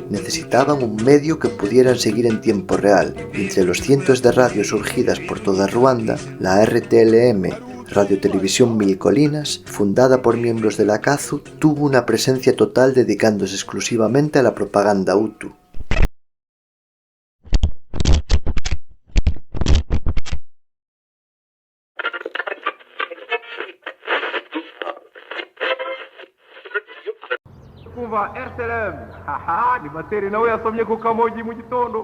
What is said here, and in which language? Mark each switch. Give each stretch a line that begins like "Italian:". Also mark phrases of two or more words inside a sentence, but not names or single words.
Spanish: Necesitaban un medio que pudieran seguir en tiempo real, y entre los cientos de radios surgidas por toda Ruanda, la RTLM, Radio Televisión Mil Colinas, fundada por miembros de la ACAZU, tuvo una presencia total dedicándose exclusivamente a la propaganda hutu.
Kinyarwanda: Kumva RTLM, haha, ni Materi nawe yasomye ku Kamogi mu gitondo.